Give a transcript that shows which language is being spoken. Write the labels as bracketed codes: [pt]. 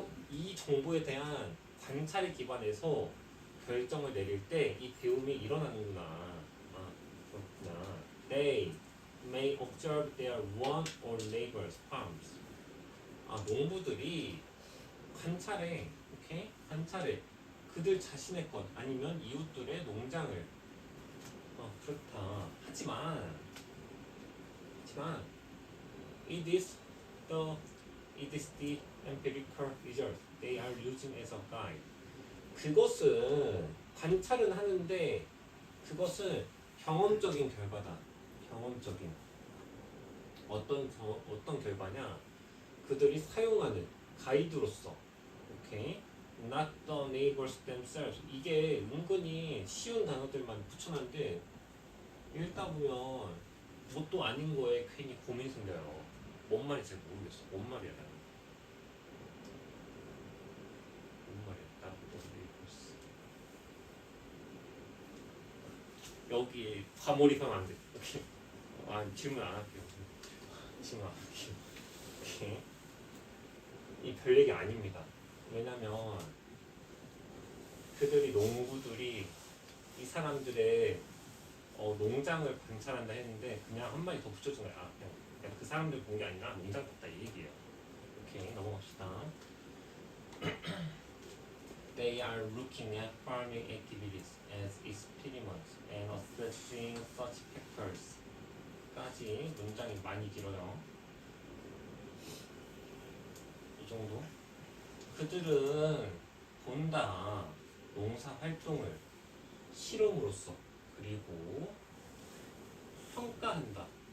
[ko] 이 정보에 대한 관찰에 기반해서 결정을 내릴 때 이 배움이 일어나는구나. 그렇구나. [en] They may observe their one or neighbor's farms. [ko] 농부들이 관찰해, 오케이? 관찰해. 그들 자신의 것 아니면 이웃들의 농장을. 그렇다. 하지만 [en] it is the empirical result they are using as a guide. [ko] 그것은 관찰은 하는데 그것은 경험적인 결과다. 경험적인 어떤 결과냐? 그들이 사용하는 가이드로서. 오케이? [en] Not the neighbors themselves. [ko] 이게 은근히 쉬운 단어들만 붙여놨는데 읽다 보면 뭣도 아닌 거에 괜히 고민 생겨요. 뭔 말인지 잘 모르겠어. 뭔 말이야 나는. 뭔 말이야. 나도 neighbors. 여기에 과몰입하면 안 돼. 오케이. 질문 안 할게요. 질문 안 할게요. 오케이. 이 별 얘기 아닙니다. 왜냐면 농부들이 이 사람들의 농장을 관찰한다 했는데 그냥 한마디 더 붙여준 거야. 그냥 그 사람들 본 게 아니라 농장 봤다 이 얘기예요. 오케이, 넘어갑시다. [en] They are looking at farming activities as experiments and assessing such factors. [ko] 까지 문장이 많이 길어요. 이 정도. 그들은 본다. 농사 활동을 실험으로써 그리고 평가한다.